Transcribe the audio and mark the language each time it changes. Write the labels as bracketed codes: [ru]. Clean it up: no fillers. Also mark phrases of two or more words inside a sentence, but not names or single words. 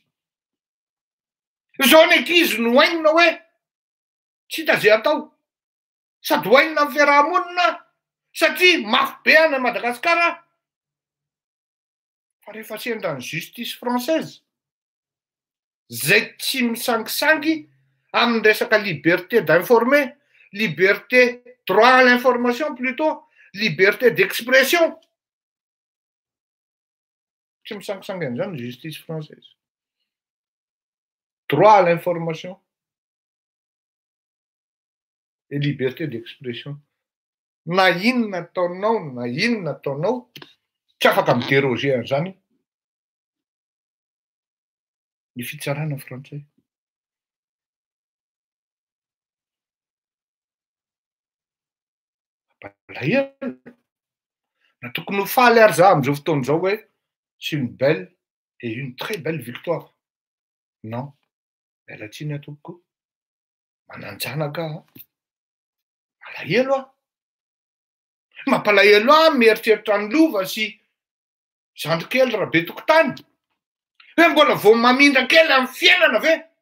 [mg] Zao ny ankizy no hainina hoe tsy hita zay atao. Sady hoainina amin'ny fiarahamonina satria mafy be any Madagasikara. Fa rehefa sendra ny [fr] justice française [mg] zay tsy misangisangy amin'ny resaka [fr] liberté d'informer, liberté, droit à l'information plutôt, liberté d'expression. [mg] Tsy misangisangy an'izany ny [fr] justice française. Droit à l'information et liberté d'expression. [mg] Na inona ataonao, tsy afaka midéroger an'izany ny fitsarana frantsay. Palahelo. Na tokony ho faly ary za amin'izao fotoana izao hoe [fr] c'est une belle et une très belle victoire. [mg] Non. Miala tsiny atoko. Mananjanaka aho. Malahelo aho. Mampalahelo aho mieritreritra ny lova sy zandrikely Rabe Tokotany. Hoe mbola vao mamindra kely amin'ny fiainana ve?